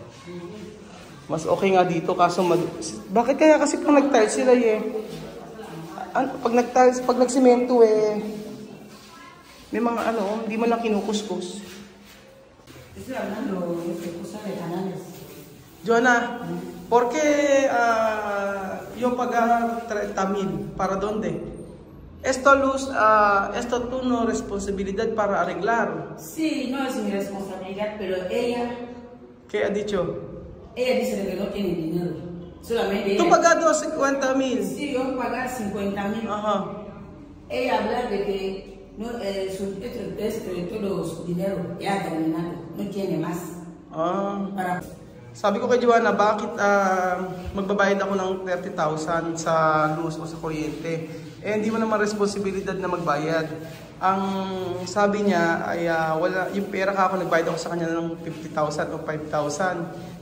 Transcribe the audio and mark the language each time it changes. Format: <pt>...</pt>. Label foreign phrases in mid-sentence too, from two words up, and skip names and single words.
<tl>Mas okay nga dito kaso bakit kaya kasi pag nag-tiles sila pag nagsimento may mga hindi man lang kinukuskus.</tl> <es>Joanna, ¿por qué yo pagar 30,000 para dónde? Esto tú no responsabilidad para arreglar. Sí, no es mi responsabilidad, pero ella... ¿Qué ha dicho? Ella dice que no tiene dinero. Solamente ella... ¿Tú pagado 50,000? Sí, yo pagar 50,000. Ajá. Ella habla de que no, todo su dinero ya ha terminado, no tiene más.</es> <tl>Sabi ko kay Joanna, bakit magbabayad ako ng 30,000 sa luz o sa kuryente? Hindi mo naman responsibilidad na magbayad. Ang sabi niya ay wala, yung pera ka ako nagbayad ako sa kanya ng 50,000 o 5,000.</tl>